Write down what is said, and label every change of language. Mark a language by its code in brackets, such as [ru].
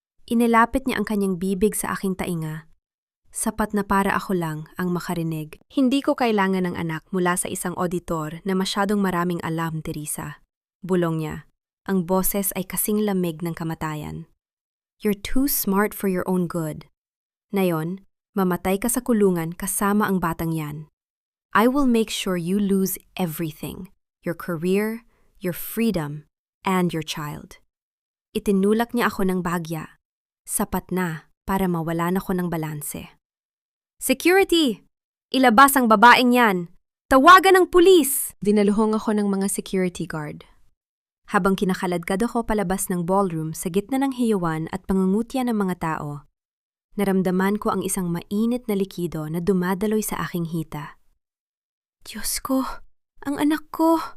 [tl] Inilapit niya ang kanyang bibig sa aking tainga. Sapat na para ako lang ang makarinig. Hindi ko kailangan ng anak mula sa isang auditor na masyadong maraming alam, Teresa. Bulong niya. Ang boses ay kasing lamig ng kamatayan. [en] You're too smart for your own good. [tl] Ngayon, mamatay ka sa kulungan kasama ang batang yan. [en] I will make sure you lose everything. Your career, your freedom, and your child. [tl] Itinulak niya ako ng bagya. Sapat na para mawalan ako ng balanse. Security! Ilabas ang babaeng yan! Tawagan ng pulis! Dinaluhong ako ng mga security guard. Habang kinakaladkad ako palabas ng ballroom sa gitna ng hiyuan at pangungutya ng mga tao, naramdaman ko ang isang mainit na likido na dumadaloy sa aking hita. Diyos ko! Ang anak ko!